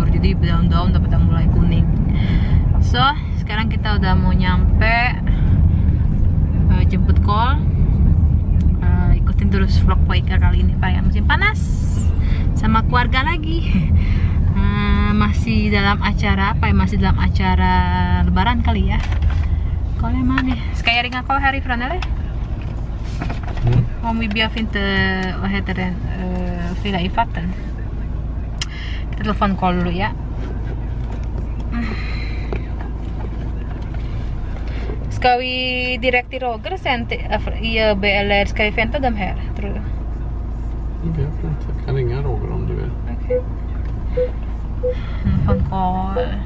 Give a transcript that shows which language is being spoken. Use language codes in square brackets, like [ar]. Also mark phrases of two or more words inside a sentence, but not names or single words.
[id] Jadi daun-daun udah mulai kuning. So, sekarang kita udah mau nyampe, jemput Kol. Ikutin terus vlog Poika kali ini perayaan musim panas sama keluarga lagi. Masih dalam acara apa ya? Masih dalam acara lebaran kali ya. Kol mana? [sv] Ska jag ringa Kol härifrån eller? Om vi bjöd inte, vad heter det, fylla i fatten. [id] Kita telepon Kol dulu ya. [sv] Ska vi direkt till Roger sen i ÖB eller ska vi vänta dem här, tror du? Jag vet inte, jag kan ringa Roger om du vill. [id] Okej. Telepon Kol.